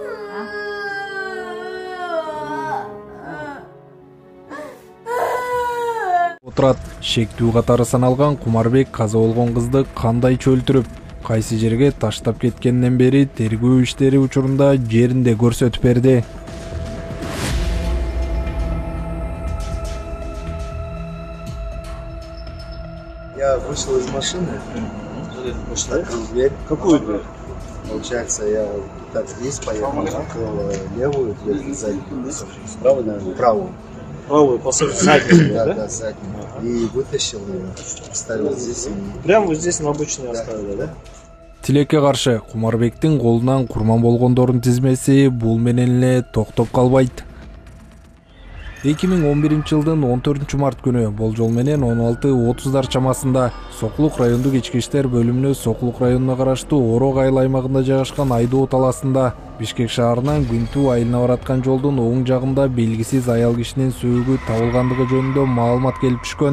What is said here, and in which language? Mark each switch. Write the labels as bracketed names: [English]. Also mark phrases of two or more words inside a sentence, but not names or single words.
[Kyrgyz] Отурат шектүү катары саналган Кумарбек каза болгон кызды кандай чөлтүрүп, кайсы жерге таштап кеткенден бери тергөө иштери учурунда жеринде көрсөтүп берди. [Russian] Я вышел из машины, открыл дверь. Какую дверь? Получается, я так здесь поехал, открыл левую дверь, заднюю. Правую, наверное? Правую. Правую, заднюю, Да, да, заднюю. И вытащил ее, оставил здесь. Прямо вот здесь на обочине оставили, да? [Kyrgyz] Тилекке каршы Кумарбектин колунан курман болгондордун тизмеси бул менен эле токтоп калбайт. 2011-жылдын 14-март күнү болжол менен 16:30 чамасында Сокулук райондук ички иштер бөлүмүнө Сокулук районуна караштуу Орок айыл аймагында жайгашкан Айдоо талаасында Бишкек шаарынан Күнтүү айылына бараткан жолдун оң жагында белгисиз аял кишинин сөөгү табылгандыгы жөнүндө маалымат келип түшкөн.